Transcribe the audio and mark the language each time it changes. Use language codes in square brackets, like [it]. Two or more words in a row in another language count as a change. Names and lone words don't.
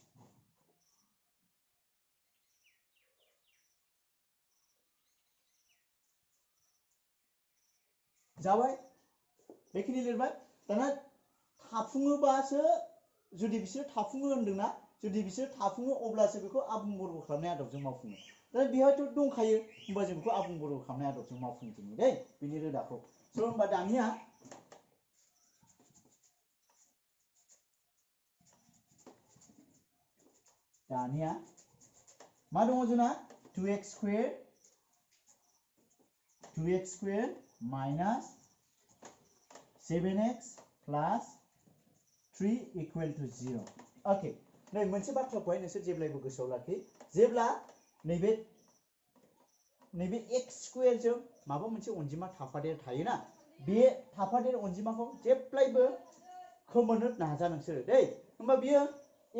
[brx] जाबाय बेखिनि लिरबाय दाना थाफुङोबासो जुदि बिसोर थाफुङो होनदोंना जुदि बिसोर थाफुङो अब्लासो बेखौ आबुं बर्ग खालामनाय आदबजों मावफुङो दा बेहायथ' दंखायो होमबा जों बेखौ आबुं बर्ग खालामनाय आदबजों मावफुंजोबो दै बिनि रोदाखौ स' होमबा दानिया मा दङ जोंना [en] 2x square -7x plus 3 equal to 0 [brx] ओके नै मोनसे बाथ्राखौहाय नोंसोर जेब्लायबो गोसोआव लाखि जेब्ला नैबे [en] x square [brx] जों माबा मोनसे अनजिमा थाफादेर थायोना बे थाफादेर अनजिमाखौ जेब्लायबो खोमोरनो नाजा नोंसोर दै होमबा बियो x